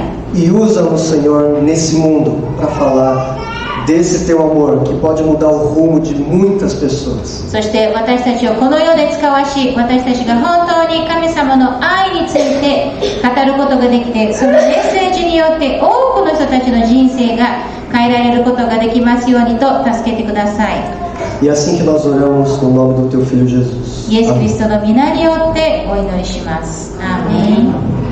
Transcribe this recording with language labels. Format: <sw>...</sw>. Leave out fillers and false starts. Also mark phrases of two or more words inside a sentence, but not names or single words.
<pt>E usa-nos, Senhor, nesse mundo para falar desse teu amor que pode mudar o rumo de muitas pessoas.</pt> <ja>そして私たちをこの世で使わし、私たちが本当に神様の愛について語ることができて、そのメッセージによって多くの人たちの人生が変えられることができますようにと助けてください。</ja> <pt>E é assim que nós oramos no nome do teu Filho Jesus.</pt> <ja>イエス・キリ</ja> <pt>Amém.</pt> <ja>ストの皆によってお祈りします。アーメン。</ja>